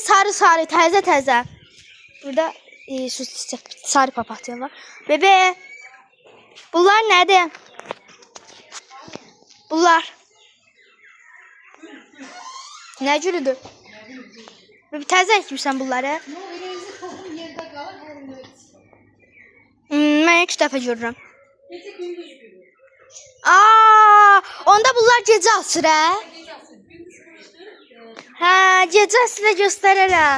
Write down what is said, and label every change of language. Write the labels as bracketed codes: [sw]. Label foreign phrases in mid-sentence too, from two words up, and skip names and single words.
[az] Sarı təzə. Burada sarı papatya var. [tr] Bebe. Bunlar nerede? Bunlar. [az] Ne cürüdür? Bebe təzə əkmişsən bunları. Mən ilk dəfə görürəm. Onda bunlar gecə açır hə, gecə sizə göstərərəm.